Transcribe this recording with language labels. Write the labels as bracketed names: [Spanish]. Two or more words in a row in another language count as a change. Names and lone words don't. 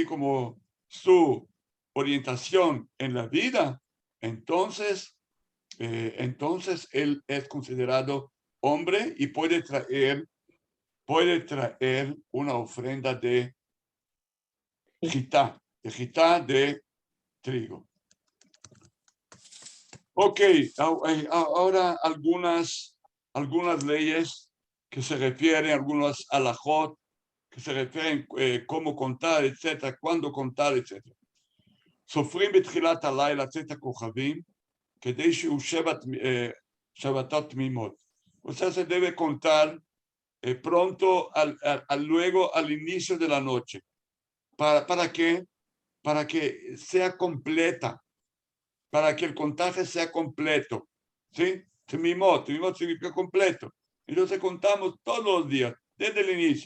[Spanish] Como su orientación en la vida, entonces él es considerado hombre y puede traer una ofrenda de jitá, de trigo. Ok, ahora algunas leyes que se refieren, algunos alajot que se refieren cómo contar, etcétera, cuándo contar, etcétera. [Hebrew] סופרים בתחילת הלילה צאת הכוכבים כדי שהוא שבתות תמימות. [Spanish] O sea, se debe contar pronto, luego al inicio de la noche. ¿Para qué? Para que sea completa, para que el contaje sea completo. ¿Sí? Tmimot significa completo. Entonces contamos todos los días, desde el inicio.